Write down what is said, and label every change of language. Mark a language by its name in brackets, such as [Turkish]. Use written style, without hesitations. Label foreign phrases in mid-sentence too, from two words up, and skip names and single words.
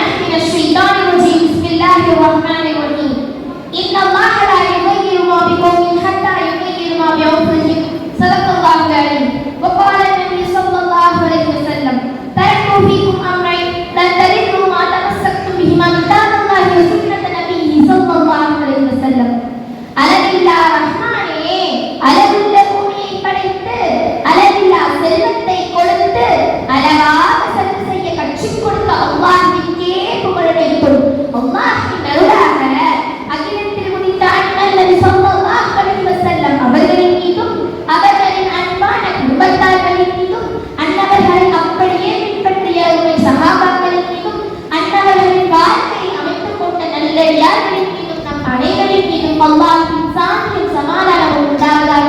[Arabic] من الشيطان الرجيم بسم الله الرحمن الرحيم إن الله لا يغير ما بقوم حتى يغير ما بأنفسهم صدق الله العظيم وقال النبي صلى الله عليه وسلم تركت فيكم أمرين لن تضلوا ما تمسكتم بهما كتاب الله وسنة نبيه صلى الله عليه وسلم [Tamil] அளவில்லா ரஹ்மானே அளவுள்ள பூமியை படைத்து அளவில்லா செல்வத்தை கொடுத்து அழகாக சத்து செய்ய கற்றுக் கொடுத்த அல்லாஹ்விற்கே புகழடைக்கும். அல்லாஹ்வின் அருளாக அகிலத்தில் உதித்த அண்ணல் நபி [Arabic] صلى الله عليه وسلم [Tamil] அவர்களின் மீதும் அவர்களின் அன்பான குடும்பத்தார்களின் மீதும் அன்னவர்களை அப்படியே பின்பற்றிய உண்மை சஹாபாக்களின் மீதும் அன்னவர்களின் வாழ்க்கையை அமைத்துக் கொண்ட நல்லடியார்களின் மீதும் நம் அனைவரின் மீதும் அல்லாஹ்வின் சாந்தியும் சமாதானமும் உண்டாவதாக.